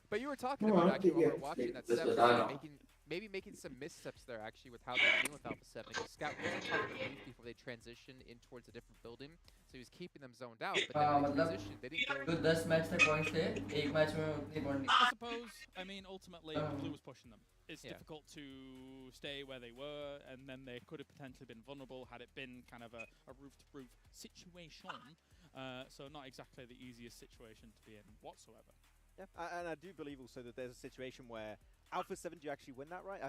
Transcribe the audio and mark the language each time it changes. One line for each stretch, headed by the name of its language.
English: But you were talking about actually when we were watching that 7C maybe making some missteps there actually with how they're dealing with Alpha 7. Because Scout wasn't talking to Leaf before they transitioned in towards a different building, so he was keeping them zoned out. But then when they transitioned, they didn't go.
Hindi: जो 10 match तक points थे, एक match में उतनी point नहीं।
English: I suppose. I mean, ultimately, Blue was pushing them. It's difficult to stay where they were, and then they could have potentially been vulnerable had it been kind of a roof-to-roof situation. So not exactly the easiest situation to be in whatsoever. Yeah, and I do believe also that there's a situation where Alpha 7 do actually win that, right?